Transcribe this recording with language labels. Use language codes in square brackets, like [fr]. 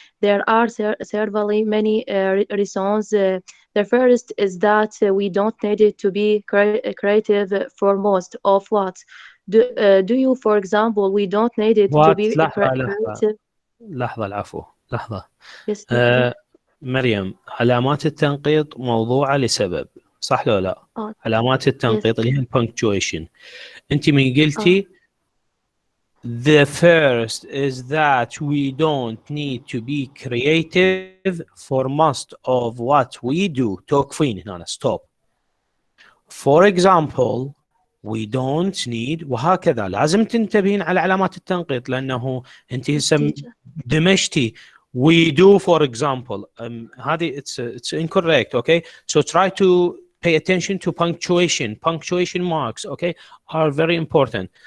[en] There are certainly many reasons. The first is that we don't need it to be creative for most of what. Do you, for example, we don't need it to be creative. [ar] لحظة العفو لحظة. [en] Yes, [ar] مريم، علامات التنقيط موضوعة لسبب، صح لو لا؟ علامات التنقيط اللي هي punctuation. أنت من قلتي [en] the first is that we don't need to be creative for most of what we do. [ar] توقفين هنا [en] stop. For example we don't need [ar] وهكذا. لازم تنتبهين على علامات التنقيط لأنه أنت هسه دمجتي [en] we do for example. [ar] هذه [en] it's incorrect. Okay, so try to pay attention to punctuation marks. Okay, are very important.